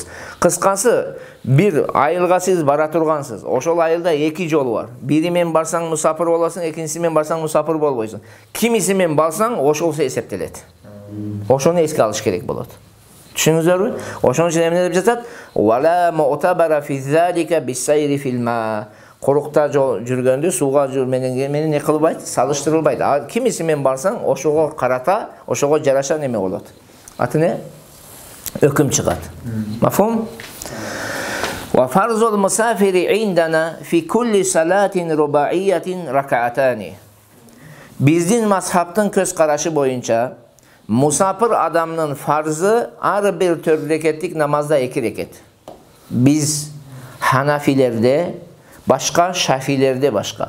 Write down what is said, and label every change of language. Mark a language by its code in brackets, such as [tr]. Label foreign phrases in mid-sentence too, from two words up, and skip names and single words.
[ky] Кыскасы, бир айылга сиз бара тургансыз. Ошол айылда эки жол бар. Бири менен барсаң мусафир болосуң, экинчиси менен барсаң мусафир болбойсуң. Кимиси менен барсаң, ошол эсептелет. Ошону эске алыш керек болот. Түшүнүңүздөрбү? Ошон үчүн эмне деп жатат? [ar] ولا معتبر في ذلك بالسير في الما. [ky] Курукта жол жүргөндү сууга менен не кылбайт, салыштырылбайт. Кимиси менен барсаң, ошого карата, ошого жараша неме болот. Аты не? Өкүм чыгат. Мафхум? [ar] وفرض المسافر عندنا في كل صلاة رباعية ركعتان. [ky] Биздин мазхабтын көз карашы боюнча, мусафир адамдын фарзы ар бир 4 рекеттик намазда 2 рекет. Биз ханафилерде башка, шафилерде башка.